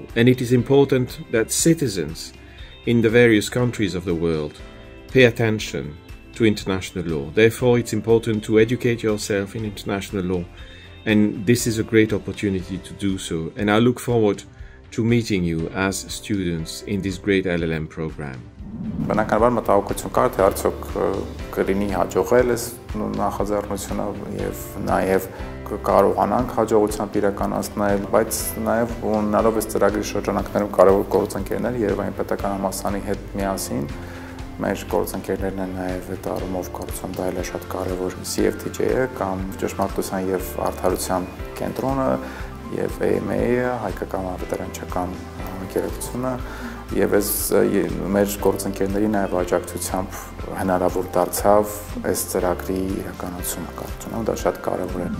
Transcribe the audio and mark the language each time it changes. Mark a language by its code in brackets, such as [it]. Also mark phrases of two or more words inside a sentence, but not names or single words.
[en] And it is important that citizens in the various countries of the world pay attention to international law. Therefore, it's important to educate yourself in international law. And this is a great opportunity to do so. And I look forward to meeting you as students in this great LLM program. [hy] Բնականաբար մտահոգություն կար, թե արդյոք կլինի հաջողել այս նախաձեռնությունը եւ նաեւ կարողանանք հաջողությամբ իրականացնել, բայց նաեւ ունենալով այս ծրագրի շրջանակներում կարևոր գործընկերներ Երևանի պետական համալսարանի հետ միասին մեր գործընկերներն են նաեւ այդ առումով կարծում դա էլ է շատ կարևոր CFTJ-ը կամ ճշմարտության եւ արդարության կենտրոնը եւ AMA-ը հայկական արբիտրաժական գերակցությունը եւ այս մեր գործընկերների նաեւ աջակցությամբ հնարավոր դարձավ այս ծրագրի իրականացումը կարծում եմ դա շատ կարեւոր է